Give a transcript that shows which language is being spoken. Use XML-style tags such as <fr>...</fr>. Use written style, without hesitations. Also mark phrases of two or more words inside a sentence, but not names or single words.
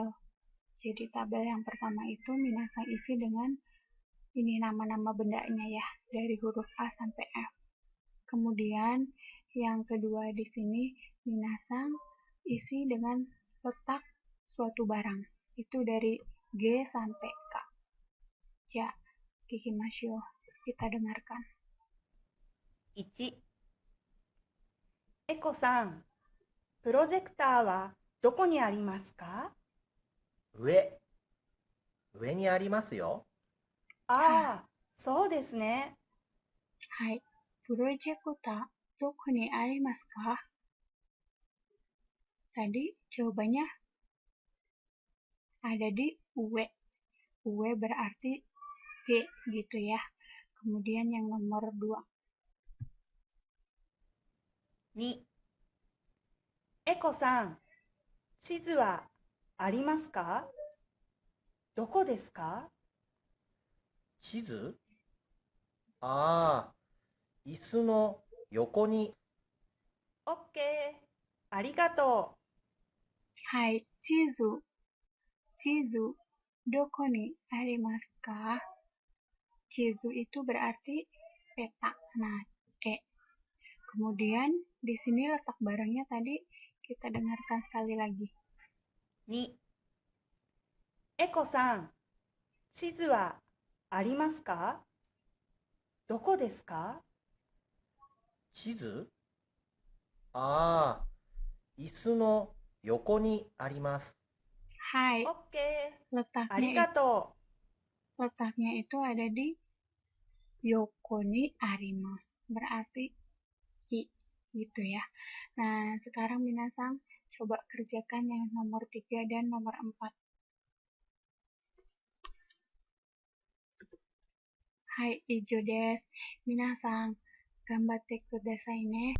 <id>Jadi tabel yang pertama itu minasang isi dengan ini nama-nama bendanya ya, dari huruf A sampai F. Kemudian yang kedua di sini minasang isi dengan letak suatu barang. Itu dari G sampai K.</id> <ja>じゃ、聞きましょう.</ja> <id>Kita dengarkan.</id> <ja>1、エコさん、プロジェクターはどこにありますか？上にありますよ。ああ、そうですね。はい。プロジェクター、どこにありますか?</ja> <id>Tadi jawabannya ada di ue. Ue berarti G gitu ya. Kemudian yang nomor 2.</id> <ja>2、エコさん、地図はありますか？どこですか？地図？ああ、椅子の横に。オッケー、ありがとう。はい、地図、どこにありますか?</ja> <id>Chizu itu berarti peta. Nah, E. Kemudian di sini letak barangnya tadi kita dengarkan sekali lagi.</id> <ja>2、エコさん、地図はありますか？どこですか？地図？ああ、椅子の横にあります。 Hai, オッケー、あ</ja> <id>letaknya</id> <ja>りがとう。</ja> <id>letaknya itu ada di</id> <ja>横にあります.</ja> <id>Berarti I gitu ya. Nah, sekarang minasang coba kerjakan yang nomor 3 dan nomor 4.</id> <ja>はい、以上です. 皆さん、頑張ってくださいね.</ja>